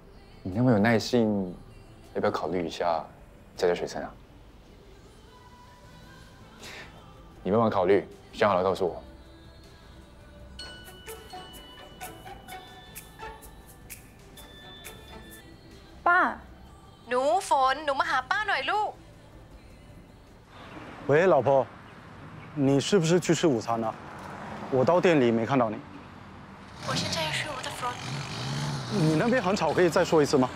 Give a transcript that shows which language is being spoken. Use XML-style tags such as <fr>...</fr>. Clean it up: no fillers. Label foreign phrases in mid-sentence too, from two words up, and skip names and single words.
<zh>你那么有耐性，要不要考虑一下教学生啊？你慢慢考虑，想好了告诉我。爸，</zh> <th>หนูฝนมาหาป้าหน่อยลูก。</th> <zh>喂，老婆，你是不是去吃午餐了？我到店里没看到你。我现在要去我的 front。你那边很吵，可以再说一次吗？</zh>